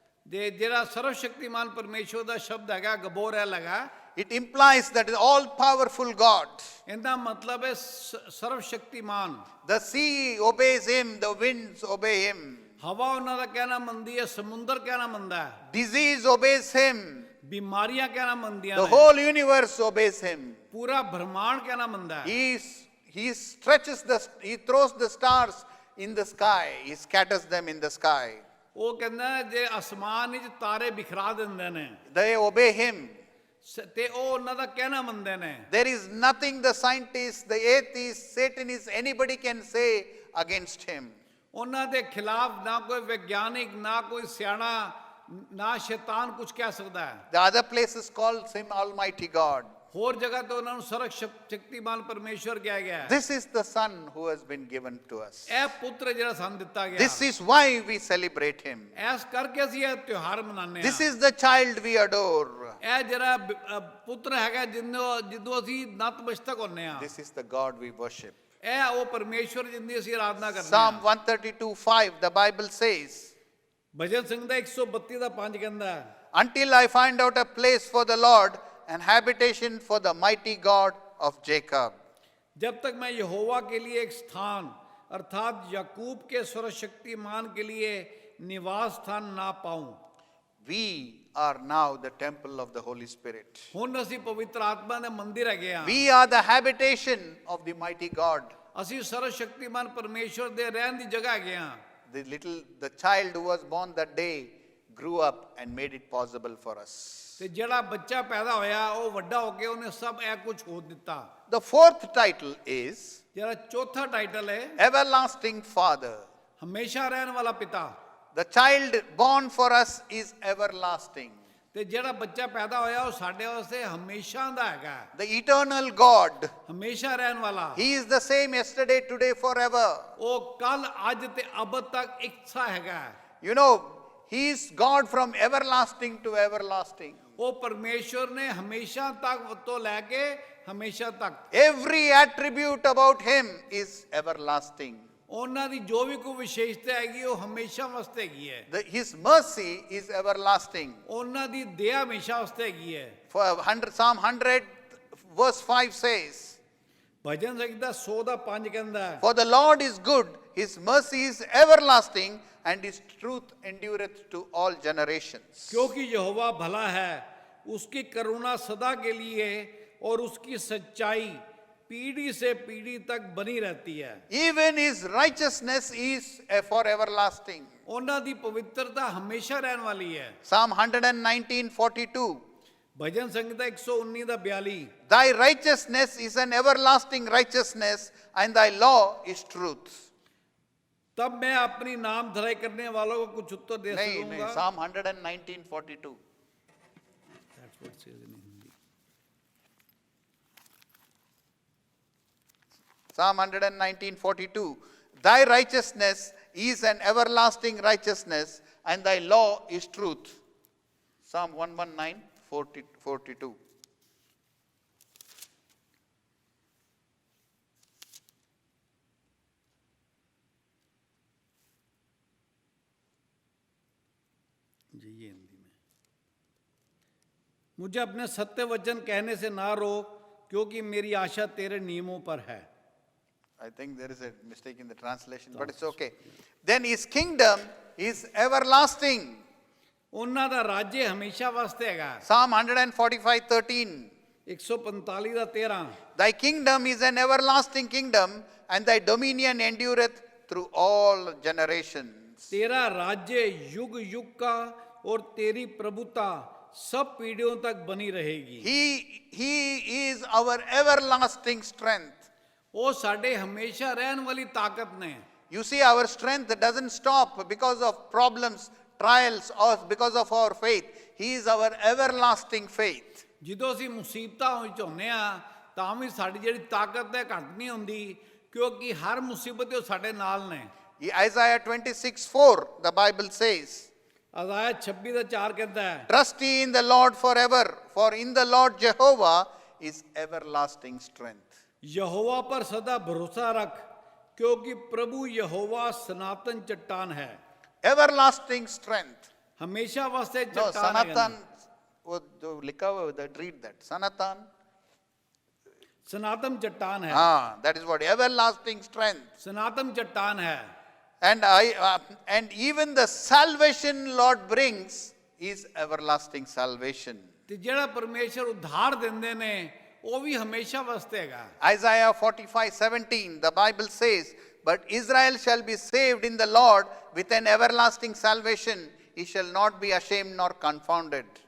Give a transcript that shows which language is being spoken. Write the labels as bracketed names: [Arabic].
[Punjabi] ਜਿਹੜਾ ਸਰਵਸ਼ਕਤੀਮਾਨ ਪਰਮੇਸ਼ਵਰ ਦਾ ਸ਼ਬਦ ਹੈਗਾ ਗਬੋਰ ਹੈ ਲਗਾ। [English] It implies that the all-powerful God. [Punjabi] ਇਹਦਾ ਮਤਲਬ ਹੈ ਸਰਵਸ਼ਕਤੀਮਾਨ। [English] The sea obeys him, the winds obey him. [Punjabi] ਹਵਾ ਉਹਨਾਂ ਦਾ ਕਹਿਣਾ ਮੰਨਦੀ ਹੈ, ਸਮੁੰਦਰ ਕਹਿਣਾ ਮੰਨਦਾ ਹੈ, [English] Disease obeys him. [Punjabi] ਬਿਮਾਰੀਆਂ ਕਹਿਣਾ ਮੰਨਦੀਆਂ [English] The [Punjabi] ਨੇ, [English] whole universe obeys him. [Punjabi] ਪੂਰਾ ਬ੍ਰਹਮਾਂਡ ਕਹਿਣਾ ਮੰਨਦਾ ਹੈ। [English] He throws the stars in the sky. He scatters them in the sky. [Punjabi] ਉਹ ਕਹਿੰਦਾ ਜੇ ਅਸਮਾਨ ਵਿੱਚ ਤਾਰੇ ਬਿਖਰਾ ਦਿੰਦੇ ਨੇ [English] They obey him. [Punjabi] ਤੇ ਉਹ ਉਹਨਾਂ ਦਾ ਕਹਿਣਾ ਮੰਨਦੇ ਨੇ। [English] There is nothing the scientists, the atheists, Satanists, anybody can say against him. [Punjabi] ਉਹਨਾਂ ਦੇ ਖਿਲਾਫ ਨਾ ਕੋਈ ਵਿਗਿਆਨਿਕ, ਨਾ ਕੋਈ ਸਿਆਣਾ, ਨਾ ਸ਼ੈਤਾਨ ਕੁਝ ਕਹਿ ਸਕਦਾ ਹੈ। [English] The other places calls him Almighty God. [Punjabi] ਹੋਰ ਜਗ੍ਹਾ ਤੇ ਉਹਨਾਂ ਨੂੰ ਸਰਵਸ਼ਕਤੀਮਾਨ ਪਰਮੇਸ਼ਵਰ ਕਿਹਾ ਗਿਆ ਹੈ। [English] This is the Son who has been given to us. [Punjabi] ਇਹ ਪੁੱਤਰ ਜਿਹੜਾ ਸਾਨੂੰ ਦਿੱਤਾ ਗਿਆ। [English] This is why we celebrate him. [Punjabi] S ਕਰਕੇ ਅਸੀਂ ਇਹ ਤਿਉਹਾਰ ਮਨਾਉਂਦੇ ਹਾਂ। [English] This is the child we adore. [Punjabi] ਇਹ ਜਿਹੜਾ ਪੁੱਤਰ ਹੈਗਾ ਜਿੰਦੋਂ ਅਸੀਂ ਨਤਮਸਤਕ ਹੁੰਨੇ ਆ, [English] This is the God we worship. [Punjabi] ਇਹ ਉਹ ਪਰਮੇਸ਼ਵਰ ਜਿੰਦੀ ਅਸੀਂ ਆਰਾਧਨਾ ਕਰਦੇ [English] Psalm [Punjabi] ਹਾਂ। [English] 132:5, the Bible says, [Punjabi] ਭਜਨ ਸੰਗੀਤਾ 132 ਦਾ 5 ਕਹਿੰਦਾ ਹੈ, [English] until I find out a place for the Lord and habitation for the mighty God of Jacob. [Hindi] जब तक मैं यहोवा के लिए एक स्थान अर्थात याकूब के सर्वशक्तिमान के लिए निवास स्थान ना पाऊं। [English] We are now the temple of the Holy Spirit. [Punjabi] ਹੁਣ ਅਸੀਂ ਪਵਿੱਤਰ ਆਤਮਾ ਦੇ ਮੰਦਿਰ ਹੈਗੇ ਹਾਂ। [English] We are the habitation of the mighty God. [Punjabi] ਅਸੀਂ ਸਰਵਸ਼ਕਤੀਮਾਨ ਪਰਮੇਸ਼ਵਰ ਦੇ ਰਹਿਣ ਦੀ ਜਗ੍ਹਾ ਹੈਗੇ ਹਾਂ। [English] The child who was born that day grew up and made it possible for us. [Punjabi] ਤੇ ਜਿਹੜਾ ਬੱਚਾ ਪੈਦਾ ਹੋਇਆ ਉਹ ਵੱਡਾ ਹੋ ਕੇ ਉਹਨੇ ਸਭ ਇਹ ਕੁਝ ਹੋ ਦਿੱਤਾ। [English] The fourth title is [Punjabi] ਜਿਹੜਾ ਚੌਥਾ ਟਾਈਟਲ ਹੈ [English] Everlasting Father. [Punjabi] ਹਮੇਸ਼ਾ ਰਹਿਣ ਵਾਲਾ ਪਿਤਾ। [English] The child born for us is everlasting. [Punjabi] ਤੇ ਜਿਹੜਾ ਬੱਚਾ ਪੈਦਾ ਹੋਇਆ ਉਹ ਸਾਡੇ ਵਾਸਤੇ ਹਮੇਸ਼ਾ ਦਾ ਹੈਗਾ, [English] The eternal God. [Punjabi] ਹਮੇਸ਼ਾ ਰਹਿਣ ਵਾਲਾ। [English] He is the same yesterday, today, forever. [Punjabi] ਉਹ ਕੱਲ ਅੱਜ ਤੇ ਅਬਦ ਤੱਕ ਇੱਕਸਾ ਹੈਗਾ। [English] You know, He is God from everlasting to everlasting. [Punjabi] ਉਹ ਪਰਮੇਸ਼ਵਰ ਨੇ ਹਮੇਸ਼ਾ ਤੱਕ ਤੋਂ ਲੈ ਕੇ ਹਮੇਸ਼ਾ ਤੱਕ [English] Every attribute about Him is everlasting. [Punjabi] ਉਹਨਾਂ ਦੀ ਜੋ ਵੀ ਕੋਈ ਵਿਸ਼ੇਸ਼ਤਾ ਹੈਗੀ ਉਹ ਹਮੇਸ਼ਾ ਵਾਸਤੇ ਹੈਗੀ ਹੈ। [English] His mercy is everlasting. [Punjabi] ਉਹਨਾਂ ਦੀ ਦਇਆ ਹਮੇਸ਼ਾ ਵਾਸਤੇ ਹੈਗੀ ਹੈ। [English] Psalm 100 verse 5 says, [Punjabi] ਭਜਨ ਸੰਗੀਤਾ 100 ਦਾ 5 ਕਹਿੰਦਾ ਹੈ, [English] For the Lord is good, His mercy is everlasting, and His truth endureth to all generations. [Hindi] क्योंकि यहोवा भला है, उसकी करुणा सदा के लिए और उसकी सच्चाई पीढ़ी से पीढ़ी तक बनी रहती है। [English] Even His righteousness is for everlasting. [Punjabi] ਉਹਨਾਂ ਦੀ ਪਵਿੱਤਰਤਾ ਹਮੇਸ਼ਾ ਰਹਿਣ ਵਾਲੀ ਹੈ। [English] Psalm 119:42. [Punjabi] ਭਜਨ ਸੰਗੀਤਾ 119 ਦਾ 42 [English] Thy righteousness is an everlasting righteousness, and Thy law is truth. [Hindi] तब मैं अपनी नाम धराई करने वालों को कुछ उत्तर दे नहीं, सकूंगा। [English] Psalm 119:42. That's what it says in Hindi. Psalm 119:42. Thy righteousness is an everlasting righteousness, and Thy law is truth. Psalm 119:42. [Hindi] जी ये हिंदी में। मुझे अपने सत्य वचन कहने से ना रोक, क्योंकि मेरी आशा तेरे नियमों पर है। [English] I think there is a mistake in the translation, but it's okay. Then His kingdom is everlasting. [Punjabi] ਉਹਨਾਂ ਦਾ ਰਾਜ ਹਮੇਸ਼ਾ ਵਾਸਤੇ ਹੈਗਾ। [English] Psalm 145:13. [Punjabi] 145 ਦਾ 13 [English] Thy kingdom is an everlasting kingdom, and Thy dominion endureth through all generations. [Hindi] तेरा राज्य युग युग का और तेरी प्रभुता सब पीढ़ियों तक बनी रहेगी। [English] He is our everlasting strength. [Punjabi] ਉਹ ਸਾਡੇ ਹਮੇਸ਼ਾ ਰਹਿਣ ਵਾਲੀ ਤਾਕਤ ਨੇ। [English] You see, our strength doesn't stop because of problems, trials, or because of our faith. He is our everlasting faith. [Punjabi] ਜਦੋਂ ਅਸੀਂ ਮੁਸੀਬਤਾਂ ਵਿੱਚ ਹੁੰਨੇ ਆ ਤਾਂ ਵੀ ਸਾਡੀ ਜਿਹੜੀ ਤਾਕਤ ਹੈ ਘੱਟ ਨਹੀਂ ਹੁੰਦੀ, ਕਿਉਂਕਿ ਹਰ ਮੁਸੀਬਤ ਉਹ ਸਾਡੇ ਨਾਲ ਨੇ। [English] Isaiah 26:4, the Bible says, [Punjabi] ਅਜ਼ਾਇਆ 26 ਦਾ 4 ਕਹਿੰਦਾ ਹੈ, [English] Trust ye in the Lord forever, for in the Lord Jehovah is everlasting strength. [Hindi] यहोवा पर सदा भरोसा रख, क्योंकि प्रभु यहोवा सनातन चट्टान है। [English] Everlasting strength. [Hindi] हमेशा वास्ते [English] No, [Hindi] चट्टान है। Sanatan, जो लिखा हुआ है, [English] read that. [Hindi] Sanatan. सनातन चट्टान है। [English] That is what everlasting strength. [Hindi] सनातन चट्टान है। [English] And even the salvation Lord brings is everlasting salvation. [Punjabi] ਤੇ ਜਿਹੜਾ ਪਰਮੇਸ਼ਰ ਉਧਾਰ ਦਿੰਦੇ ਨੇ ਉਹ ਵੀ ਹਮੇਸ਼ਾ ਵਾਸਤੇ ਹੈਗਾ। [English] Isaiah 45:17, the Bible says, But Israel shall be saved in the Lord with an everlasting salvation. He shall not be ashamed nor confounded.